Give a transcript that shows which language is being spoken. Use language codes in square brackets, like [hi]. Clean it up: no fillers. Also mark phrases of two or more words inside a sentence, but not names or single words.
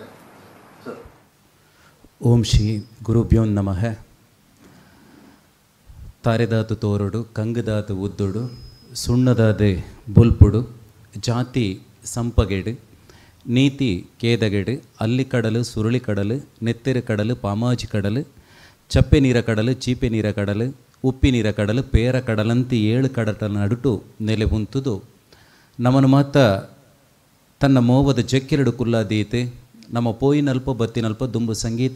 [en] ಸರ್. [sa] ಓಂ ಶ್ರೀ ಗುರುಭ್ಯೋ ನಮಃ. [tcy] ತಾರೆದಾತು ತೋರಡು, ಕಂಗದಾತು ಉದ್ದುಡು, ಸುಣ್ಣದಾದೆ ಬುಲ್ಪುಡು, ಜಾತಿ ಸಂಪಗೆಡು, ನೀತಿ ಕೇದಗೆಡು, ಅಲ್ಲಿ ಕಡಲು ಸುರುಳಿ ಕಡಲು, ನೆತ್ತೆರೆ ಕಡಲು ಪಾಮಾಜಿ ಕಡಲು, ಚಪ್ಪೆ ನೀರ ಕಡಲು, ಚೀಪೆ ನೀರ ಕಡಲು, ಉಪ್ಪಿ ನೀರ ಕಡಲು, ಪೇರ ಕಡಲಂತಿ 7 ಕಡಲ ನಡುಟು ನೆಲೆ ಉಂತುದು ನಮನು ಮಾತ ತನ್ನ ಮೋವದ ಜಕ್ಕೆರಡು ಕುಲ್ಲಾದೀತೆ ನಮ್ಮ ಪೋಯಿನಲ್ಪ ಬತ್ತಿನಲ್ಪ ದುಂಬು ಸಂಗೀತ